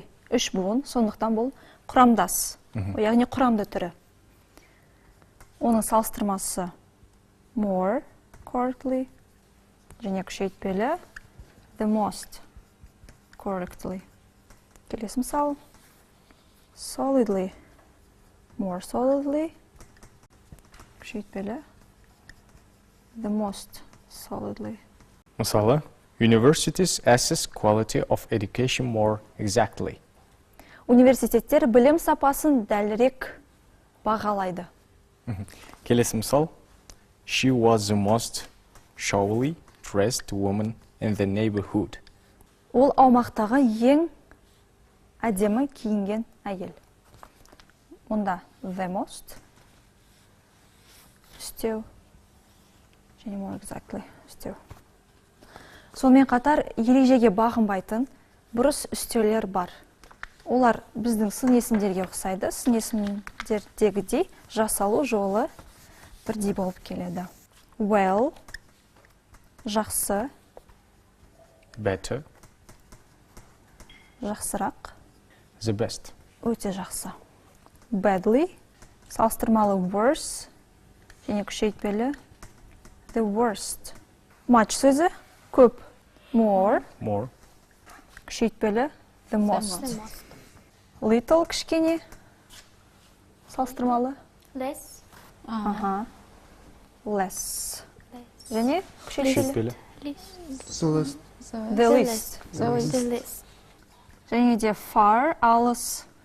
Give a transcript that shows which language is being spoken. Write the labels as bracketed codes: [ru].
[kk] Үш буын, сондықтан бұл құрамдас. Яғни құрамды түрі. Оның салыстырмасы [en] more, correctly, [kk] және күшейтпелі [en] the most, correctly. [kk] Келесі мысал, [en] solidly, more solidly, [kk] күшейтпелі [en] the most solidly. [kk] Мысалы, [en] universities assess quality of education more exactly. [kk] Университеттер білім сапасын дәлірек бағалайды. Келесі мысал, [en] she was the most showily dressed woman in the neighborhood. [kk] Ол аумақтағы ең әдемі киінген әйел. Онда [en] the most, [kk] үстеу, және [en] more exactly, [kk] үстеу. Сонымен қатар ережеге бағынбайтын бұрыс үстеулер бар. Олар біздің сын есімдерге ұқсайды. Сын есімдердегідей жасалу жолы бірдей болып келеді. [en] Well, [kk] жақсы, [en] Better, [kk] жақсырақ, [en] the best. [kk] өте жақсы. [en] Badly, [kk] салыстырмалы [en] worse, [kk] және күшейтпелі [en] the worst. Much [kk] сөзі көп, [en] more, More, [kk] күшейтпелі [en] the most. Little [kk] кішкене, салыстырмалы [en] Less. less. [kk] Және күшейтпелі күшейтпелі. [en] The list. the least. The list. [kk] Және де [en] far, [kk] алыс.